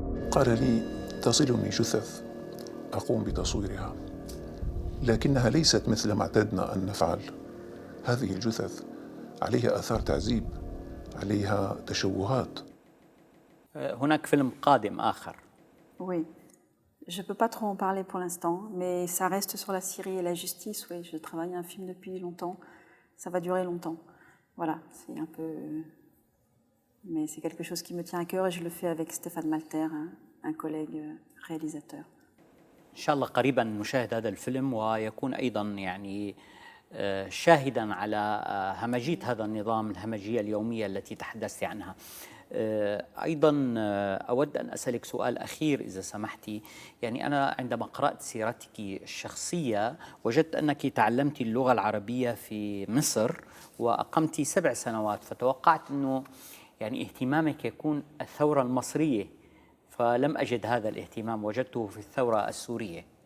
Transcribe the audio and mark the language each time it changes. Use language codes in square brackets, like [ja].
[ar] قال لي تصلني جثث أقوم بتصويرها، لكنها ليست مثل ما اعتدنا أن نفعل. هذه الجثث عليها آثار تعذيب، عليها تشوهات. هناك فيلم قادم آخر. [fr] Oui, je ne peux pas trop en parler pour l'instant, mais ça reste sur la Syrie et la justice. Oui, je travaille un film depuis longtemps, ça va durer longtemps. Voilà, c'est un peu... Mais c'est quelque chose qui me tient à cœur et je le fais avec Stéphane Malter, un collègue réalisateur. [ar] إن شاء الله قريبا نشاهد هذا الفيلم ويكون أيضا يعني شاهدا على همجية هذا النظام، الهمجية اليومية التي تحدثت عنها. أيضا أود أن أسألك سؤال أخير إذا سمحتي. يعني أنا عندما قرأت سيرتك الشخصية وجدت أنك تعلمت اللغة العربية في مصر وأقمت 7 سنوات، فتوقعت أنه يعني اهتمامك يكون الثورة المصرية، فلم أجد هذا الاهتمام، وجدته في الثورة السورية.